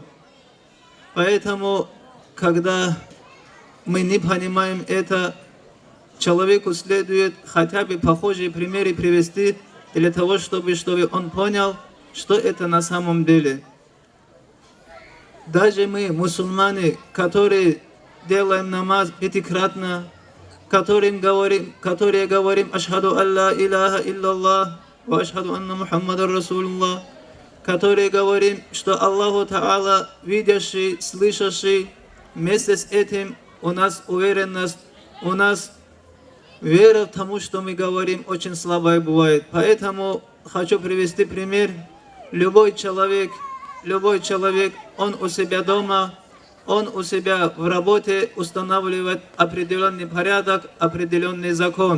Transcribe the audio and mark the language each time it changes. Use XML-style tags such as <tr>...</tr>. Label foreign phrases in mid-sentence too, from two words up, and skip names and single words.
<ru>Поэтому, когда мы не понимаем это, человеку следует хотя бы похожие примеры привести для того, чтобы он понял, что это на самом деле. Даже мы, мусульмане, которые делаем намаз пятикратно, которые говорим</ru> <ar>«أشهد أن لا إله إلا الله، وأشهد أن محمدا رسول الله»,</ar> <ru>которые говорим, что Аллаху Та'ала видящий, слышащий, вместе с этим у нас уверенность, у нас вера в тому, что мы говорим, очень слабая бывает. Поэтому хочу привести пример. Любой человек, он у себя дома, он у себя в работе устанавливает определенный порядок, определенный закон.</ru>